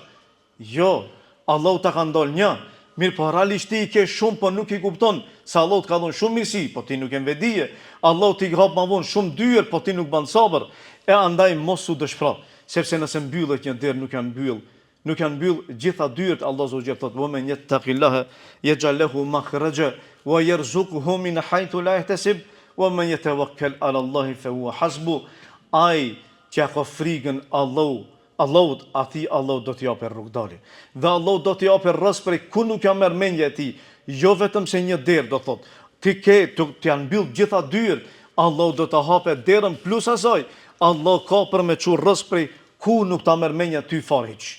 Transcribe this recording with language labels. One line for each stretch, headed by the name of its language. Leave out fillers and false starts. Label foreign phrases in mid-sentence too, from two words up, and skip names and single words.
Albanian: Jo, Allah ta ka ndal një. Mirë, po realisht ti i ke shumë, po nuk i kupton se Allah të ka dhënë shumë mirësi, po ti nuk e vedije. Allah ti hap më vonë shumë dyer, po ti nuk ban sabër. E andaj mos u dëshpëro, sepse nëse mbyllet një derë nuk janë mbyll gjitha dyert. Allah Azza thot:
Arabic: "ومن يتق الله يجعل له مخرجا ويرزقه من حيث لا يحتسب ومن يتوكل على الله فهو حسبه."
Albanian: Ai që ka frikën Allahut, ati Allah do t'i japë rrugdalje. Dhe Allah do t'i japë rrës prej ku nuk ja merr mendja e tij. Jo vetëm se një derë do thot. Ti janë mbyll gjitha dyert, Allah do ta hapë derën plus asaj. Allah ka për me çu rrës prej ku nuk ta merr mendja ty fare hiç.